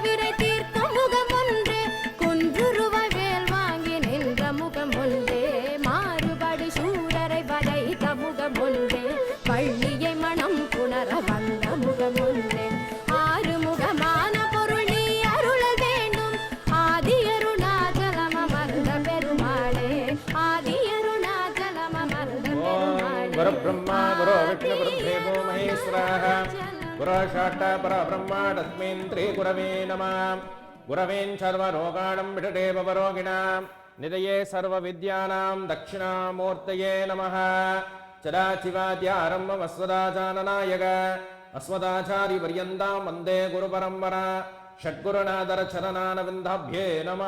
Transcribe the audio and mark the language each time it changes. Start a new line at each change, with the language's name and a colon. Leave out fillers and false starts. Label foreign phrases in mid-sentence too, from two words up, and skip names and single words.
Tamil: விரை தீர்க்கும் முகம் ஒன்று குன்றுருவாய் வேல் வாங்கி நின்ற முகம் ஒன்று மாறுபடி சூரரை வதைத்த முகம் ஒன்று பள்ளியை மனம் புணர வந்த முகம் ஒன்று ஆறு முகமான பொருள் நீ அருளல் வேண்டும் ஆதியருணாச்சலம் அமர்ந்த பெருமாளே ஆதியருணாச்சலம் அமர்ந்த பெருமாளே.
Sanskrit: गुरु ब्रह्मा गुरु विष्णु गुरु देवो महेश्वरः गुरु साक्षात् परब्रह्म तस्मै श्री गुरवे नमः. गुरवे सर्वलोकानां भिषजे भवरोगिणाम् निधये सर्व विद्यानां दक्षिणामूर्तये नमः. सदाशिवाद्यारम्भाम् अस्मदाचार्यनायक अस्मदाचार्य पर्यन्ताम् वन्दे गुरु परम्परा षड्गुरुनाथ चरणारविन्दाभ्यां नमः.